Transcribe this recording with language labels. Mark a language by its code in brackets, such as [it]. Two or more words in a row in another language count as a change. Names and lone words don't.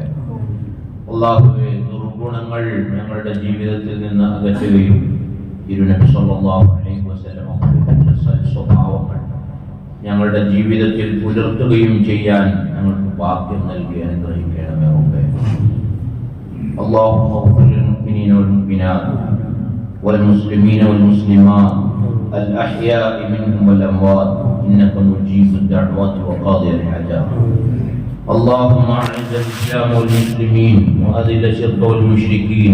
[ml] അല്ലാഹുവേ ദുർഗുണങ്ങൾ ഞങ്ങളുടെ ജീവിതത്തിൽ നിന്ന് അകറ്റുകയും തിരുനബി [ar] صلى الله عليه وسلم [ml] പഠിപ്പിച്ച സൽസ്വഭാവങ്ങൾ ഞങ്ങളുടെ ജീവിതത്തിൽ പുലർത്തുകയും ചെയ്യാൻ ഞങ്ങൾക്ക് ഭാഗ്യം നൽകി അനുഗ്രഹിക്കണമേ റബ്ബേ. [ar] اللهم اغفر للمؤمنين والمؤمنات والمسلمين والمسلمات الأحياء منهم والأموات إنك مجيب الدعوات وقاضي الحاجات. اللهم أعز الإسلام والمسلمين وأذل الشرك والمشركين.